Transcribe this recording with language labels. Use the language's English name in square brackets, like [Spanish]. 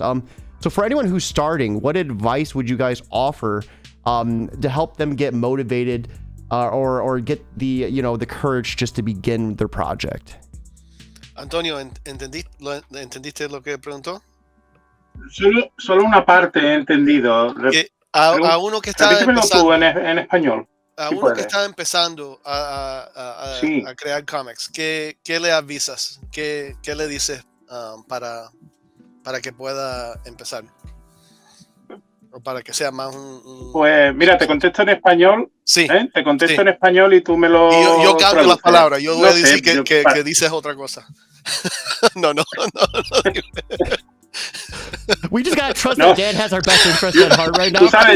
[English] So for anyone who's starting, what advice would you guys offer to help them get motivated? Or get the courage just to begin their project. [Spanish] Antonio, ¿entendiste lo que preguntó? Solo una parte he entendido. A uno que está empezando en español. A uno que está empezando a crear cómics, ¿qué le avisas? ¿Qué le dices para que pueda empezar? O para que sea más Pues mira, te contesto en español. Sí. Te contesto en español y tú me lo... Yo cambio las palabras. Yo voy a decir que dices otra cosa. No. [English] We just gotta trust that Dan has our best interest at heart right now.